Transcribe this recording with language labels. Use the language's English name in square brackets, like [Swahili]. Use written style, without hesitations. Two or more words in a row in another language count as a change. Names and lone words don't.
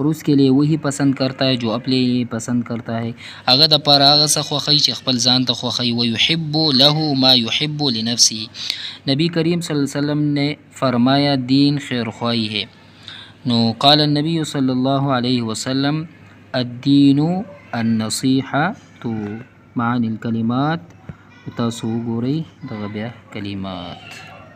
[Urdu] اور اس کے لیے وہی پسند کرتا ہے جو اپنے لیے پسند کرتا ہے. [Pashto] هغه د پاره هغه څه خوښوي چې خپل ځان ته خوښوي. [Arabic] ويحب له ما يحب لنفسه. [Urdu] نبی کریم [Arabic] صلی اللہ علیہ وسلم [Urdu] نے فرمایا دین خیرخواہی ہے. [Arabic] نو قال النبی صلی اللہ علیہ وسلم الدین النصیحة معانی الکلمات. [Pashto] تاسو وګورئ دغه بیا کلمات.